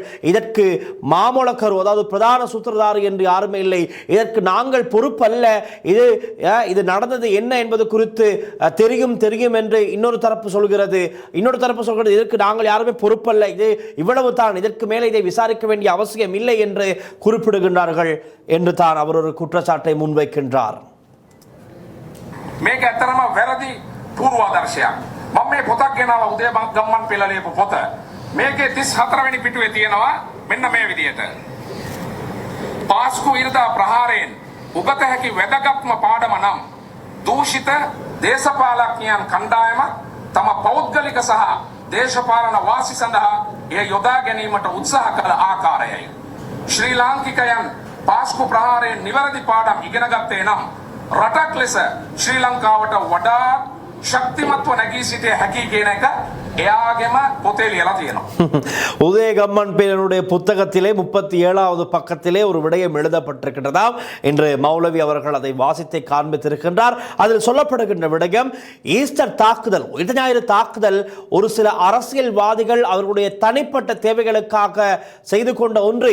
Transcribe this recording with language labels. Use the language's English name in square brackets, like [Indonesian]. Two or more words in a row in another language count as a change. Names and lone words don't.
[Tamil] இதற்கு மாமொளக்கரு, அதாவது பிரதான சூத்திரதாரி என்று யாருமே இல்லை, இதற்கு நாங்கள் பொறுப்பல்ல, இது நடந்தது என்ன என்பது குறித்து தெரியும் என்று இன்னொரு தரப்பு சொல்கிறது. இதற்கு நாங்கள் யாருமே பொறுப்பல்ல, இது இவ்வளவு தான், இதற்கு மேலே இதை விசாரிக்க வேண்டிய அவசியம் இல்லை என்று குறிப்பிடுகின்றார்கள் என்று தான் அவர் ஒரு குற்றச்சாட்டை முன்வைக்கின்றார். [Sinhala] මේක ඇත්තටම වැරදි පූර්වාදර්ශයක්. මම මේ පොතක් ගෙනාවා උදේ ගම්මන් පෙළ ලියපු පොත. මේකේ 34 වෙනි පිටුවේ තියෙනවා මෙන්න මේ විදියට. පාස්කු ඉරිදා ප්‍රහාරයෙන් උගත හැකි වැදගත්ම පාඩම නම් දූෂිත දේශපාලඥයන් කණ්ඩායම තම පෞද්ගලික සහ දේශපාලන වාසි සඳහා එය යොදා ගැනීමට උත්සාහ කළ ආකාරයයි. ශ්‍රී ලාංකිකයන් පාස්කු ප්‍රහාරයෙන් නිවැරදි පාඩම් ඉගෙන ගත්තේ නම් රටක් ලෙස ශ්‍රී ලංකාවට වඩා ශක්තිමත්ව නැගී සිටිය හැකි කියන එක එයාගෙම පොතේ ලියලා තියෙනවා. [Tamil] உதயகம்மன் பேரனுடைய புத்தகத்திலே 37வது பக்கத்திலே ஒரு விடயம் எழுதப்பட்டிருக்கின்றதாம். இன்று மௌலவி அவர்கள் அதை வாசித்தை காண்பித்திருக்கின்றார். அதில் சொல்லப்படுகின்ற விடயம் ஈஸ்டர் தாக்குதல், உயிர் ஞாயிறு தாக்குதல் ஒரு சில அரசியல்வாதிகள் அவர்களுடைய தனிப்பட்ட தேவைகளுக்காக செய்து கொண்ட ஒன்று.